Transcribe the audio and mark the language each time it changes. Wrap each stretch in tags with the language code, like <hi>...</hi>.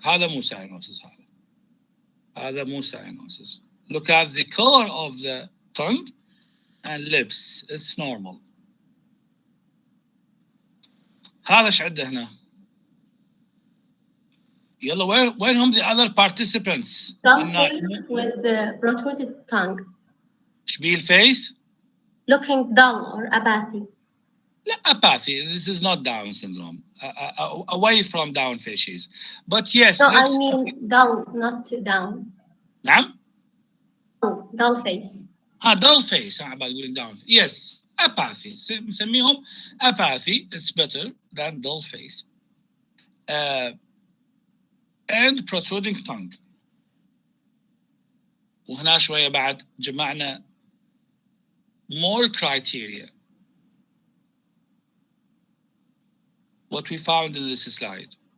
<ar>هذا مو cyanosis. هذا مو cyanosis.</ar> <en>Look at the color of the tongue and lips. It's normal.</en> <ar>هذا ايش عنده هنا؟ يلا وين</ar> <en>the other participants? Dull face with the protruded tongue.</en> <ar>شبيه الفيس؟</ar> <en>Looking dull or apathy.</en> <ar>لا, apathy.</ar> <en>This is not Down syndrome. Away from Down facies. But yes. No, I mean dull, not down.</en> <ar>نعم؟</ar> <en>Dull face. dull face.</en> <ar>بعد يقولين down.</ar> <en>Yes. Apathy. نسميهم apathy. It's better than dull face. And protruding tongue.</en> <ar>وهنا شوية بعد جمعنا</ar> <en>more criteria. What we found in this slide.</en>